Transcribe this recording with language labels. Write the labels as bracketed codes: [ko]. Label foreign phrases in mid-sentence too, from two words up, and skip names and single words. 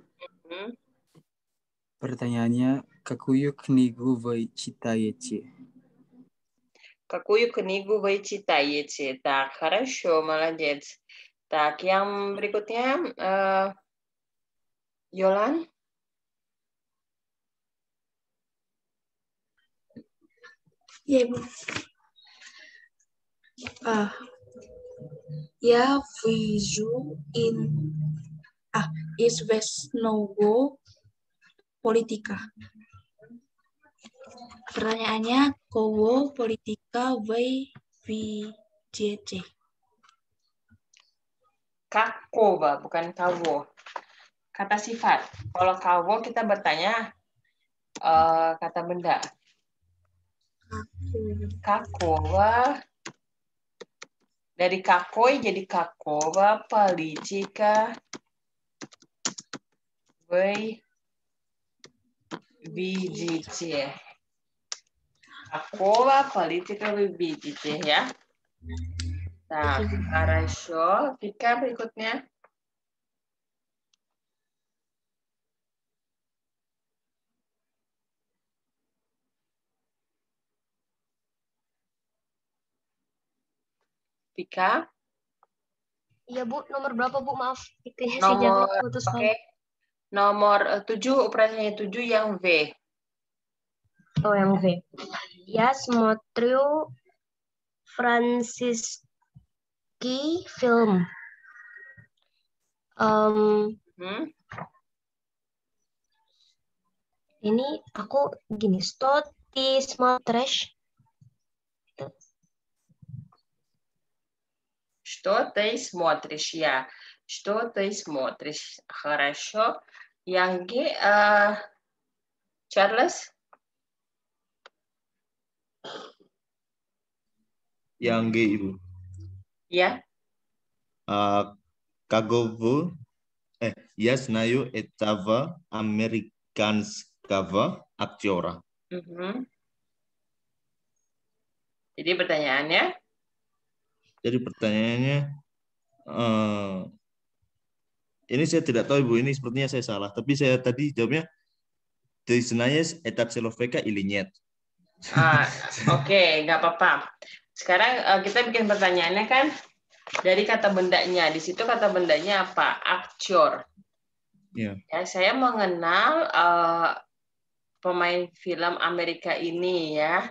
[ru] Pertanyaannya, какую книгу вы читаете? Какую книгу вы читаете? Так, хорошо, молодец. Так, [id] yang berikutnya, Yolan. Ya, Ibu. [ru] Я вижу известного политика. Pertanyaannya, кого политика вы видите? Какого, [id] bukan кого. Kata sifat. Kalau кого kita bertanya kata benda. [ru] Какого. Dari какой jadi какого политика вы видите? Какого политика вы видите, ya? Так, хорошо. [id] Vika berikutnya. Vika. Iya Bu, nomor berapa Bu? Maaf, Nomor, nomor 7, operasinya 7 yang V. Oh, yang V. [ru] Я смотрю французский film. [id] Ini aku gini, [ru] что ты смотришь? Что ты смотришь? Ya. Что ты смотришь? Хорошо. [id] Yang G, Charles? Yang G, Ibu. Ya. [ru] Kagovo, я знаю этого американского актера. [id] Jadi pertanyaannya? Jadi pertanyaannya, ini saya tidak tahu Ibu, ini sepertinya saya salah. Tapi saya tadi jawabnya, [ru] ты знаешь этот человека или нет? [id] Oke, nggak apa-apa. Sekarang kita bikin pertanyaannya kan dari kata bendanya. Di situ kata bendanya apa? Aktor. Ya. Ya, saya mengenal pemain film Amerika ini ya.